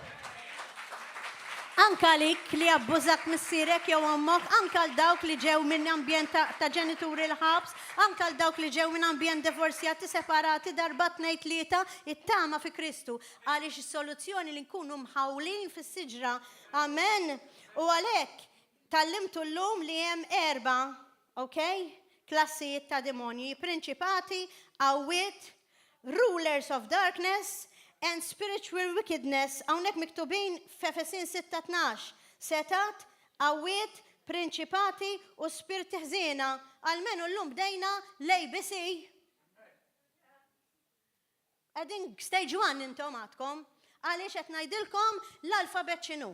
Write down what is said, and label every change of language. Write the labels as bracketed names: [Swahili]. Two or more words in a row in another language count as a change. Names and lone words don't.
[Maltese] Anka lik li abbużat missierek jew ammok, anka l dawk li ġew minn ambjent ta' ġenituri l-ħabs, anka l dawk li ġew minn ambjent divorzjati, separati, darba tnejn tlieta, it-tama fi Kristu. Għaliex is-soluzzjoni li nkunu mħawlin fis-siġra. Amen. U għalhekk tallimtu llum li hemm 4, okay? Klassijiet ta' demonji, prinċipati, qawwiet, [English] rulers of darkness and spiritual wickedness. [Maltese] Hawnhekk miktubin f'Efesin 6:12. Setat, qawwiet, prinċipati u spirti ħżiena. Almenu llum bdejna l-ABC. Qegħdin stage 1 intom għadkom għaliex qed ngħidilkom l-alfabet x'inhu.